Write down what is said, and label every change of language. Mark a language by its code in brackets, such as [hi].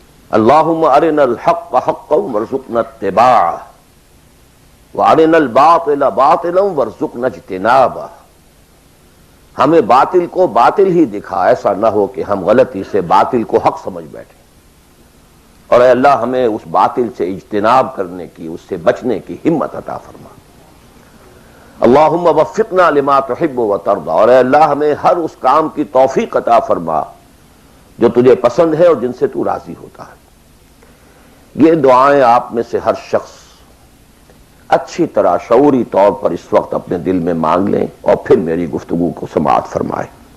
[ar] اللہم ارنا الحق حقا وارزقنا اتباعہ وارنا الباطل باطلا وارزقنا اجتنابہ. [ur] ہمیں باطل کو باطل ہی دکھا، ایسا نہ ہو کہ ہم غلطی سے باطل کو حق سمجھ بیٹھیں. اور اے اللہ ہمیں اس باطل سے اجتناب کرنے کی، اس سے بچنے کی ہمت عطا فرما. [ar] اللہم وفقنا لما تحب وترضى. [ur] اور اے اللہ ہمیں ہر اس کام کی توفیق عطا فرما جو تجھے پسند ہے اور جن سے تو راضی ہوتا ہے. یہ دعائیں آپ میں سے ہر شخص اچھی طرح شعوری طور پر اس وقت اپنے دل میں مانگ لیں اور پھر میری گفتگو کو سماعت فرمائیں.